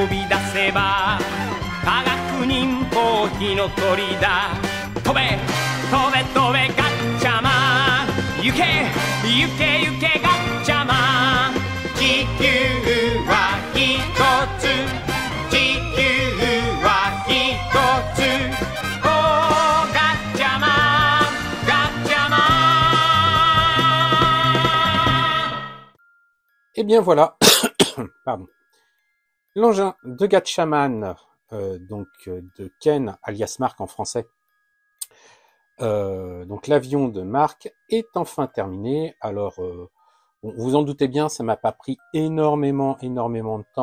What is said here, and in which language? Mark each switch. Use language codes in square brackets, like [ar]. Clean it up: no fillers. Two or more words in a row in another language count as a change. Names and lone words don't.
[ja] び出せば科学忍法火の鳥だ飛べ飛べ飛べガッチャマン行け行け行けガッチャマン地球は一つ地球は一つおーガッチャマンガッチャマン [fr] Et bien voilà, pardon. L'engin de Gatchaman, de Ken, alias Mark en français. Donc l'avion de Mark est enfin terminé. Alors, bon, vous en doutez bien, ça m'a pas pris énormément de temps.